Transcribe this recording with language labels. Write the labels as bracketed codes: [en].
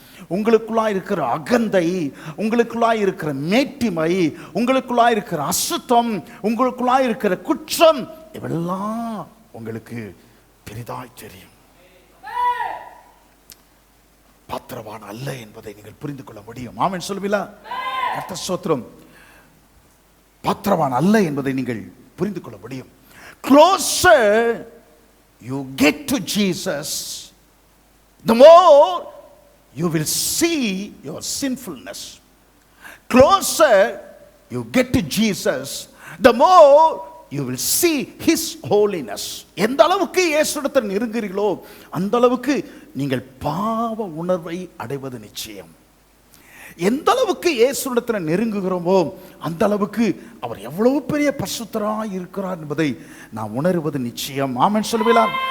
[ta] உங்களுக்குள்ளாய் இருக்கிற அகந்தை, உங்களுக்குள்ளாய் இருக்கிற மேட்டிமை, உங்களுக்குள்ளாய் இருக்கிற அசுத்தம், உங்களுக்குள்ளாய் இருக்கிற குற்றம், இவெல்லாம் உங்களுக்கு பெரிதாய் தெரியும். பாத்திரவான் அல்ல என்பதை நீங்கள் புரிந்து கொள்ள முடியும். ஆமென் சொல்லுவீங்களா? கர்த்தர் ஸ்தோத்திரம். பாத்திரவான் அல்ல என்பதை நீங்கள் புரிந்து கொள்ள முடியும். [en] Closer you get to Jesus, the more you will see your sinfulness. Closer you get to Jesus, the more you will see his holiness. [ta] எந்த அளவுக்கு இயேசுவிடத்தில் நெருங்குகிறீர்களோ அந்த அளவுக்கு நீங்கள் பாவ உணர்வை அடைவது நிச்சயம். எந்த அளவுக்கு இயேசுவிடத்தில் நெருங்குகிறோமோ அந்த அளவுக்கு அவர் எவ்வளவு பெரிய பரிசுத்தராய் இருக்கிறார் என்பதை நாம் உணர்வது நிச்சயம். ஆமென் சொல்லுவீங்களா?